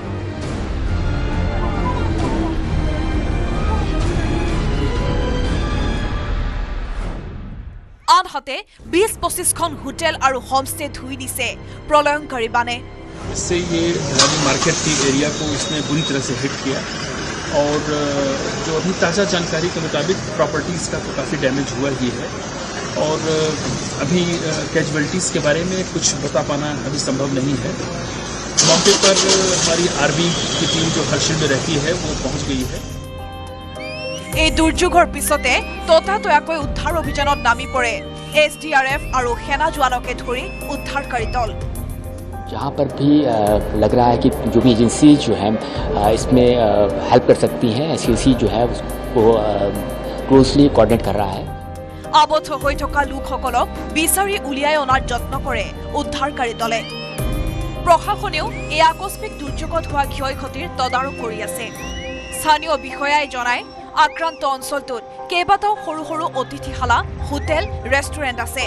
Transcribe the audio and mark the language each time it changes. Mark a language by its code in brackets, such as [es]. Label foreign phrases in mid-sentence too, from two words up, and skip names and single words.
[as] আনহাতে 20-25খন হোটেল আৰু হোমষ্টে ধুই দিছে প্ৰলয়ংকাৰী বানে। [hi] इससे ये मार्केट की एरिया को इसने बुरी तरह से हिट किया और जो अभी ताज़ा जानकारी के मुताबिक प्रॉपर्टीज़ का तो काफ़ी डैमेज हुआ ही है और अभी कैजुअल्टीज़ के बारे में कुछ बता पाना अभी संभव नहीं है। मौके पर हमारी आर्मी की टीम जो हर्षिल में रहती है वो पहुंच गई है। [as] এই দুৰ্যোগৰ পিছতে ততাতয়াকৈ উদ্ধাৰ অভিযানত নামি পৰে SDRF আৰু সেনা জোৱানকে ধৰি উদ্ধাৰকাৰী দল। [hi] जहाँ पर भी लग रहा है कि जो भी एजेंसी जो है इसमें हेल्प कर सकती हैं, SCC जो है उसको [en] closely coordinate [hi] कर रहा है। [as] আবদ্ধ হৈ থকা লোকসকলক বিচাৰি উলিয়াই অনাৰ যত্ন কৰে উদ্ধাৰকাৰী দলে। প্ৰশাসনেও এই আকস্মিক দুৰ্যোগত হোৱা ক্ষয়ক্ষতিৰ তদাৰক কৰি আছে। স্থানীয় বিষয়াই জনায় আক্ৰান্ত অঞ্চলটোত কেইবাটাও সৰু সৰু অতিথিশালা, হোটেল, ৰেষ্টুৰেণ্ট আছে।